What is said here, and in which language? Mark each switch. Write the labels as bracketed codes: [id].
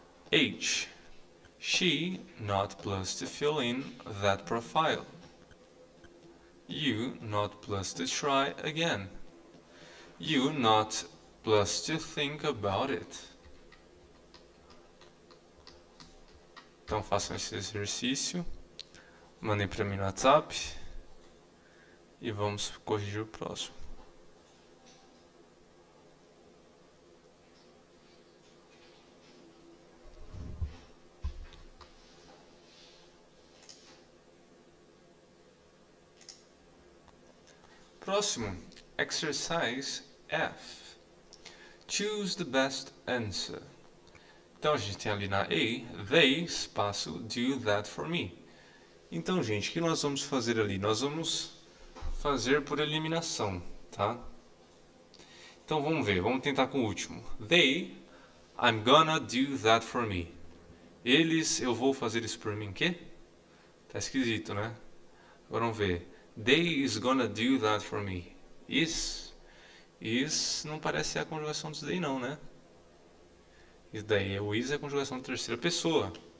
[en] H, she, not plus to fill in that profile. U, not plus to try again. U, not plus to think about it. [pt] Então façam esse exercício, mandem para mim no WhatsApp e vamos corrigir o próximo. [en] Próximo, exercise F. Choose the best answer. [pt] Então a gente tem ali na A, they, espaço, [en] do that for me. [pt] Então, gente, o que nós vamos fazer ali? Nós vamos fazer por eliminação, tá? Então vamos ver, vamos tentar com o último. [en] They, I'm gonna do that for me. [pt] Eles, eu vou fazer isso por mim, quê? Tá esquisito, né? Agora vamos ver. [en] They is gonna do that for me. [pt] Is não parece ser a conjugação dos they não, né? Isso daí, o is é a conjugação de terceira pessoa.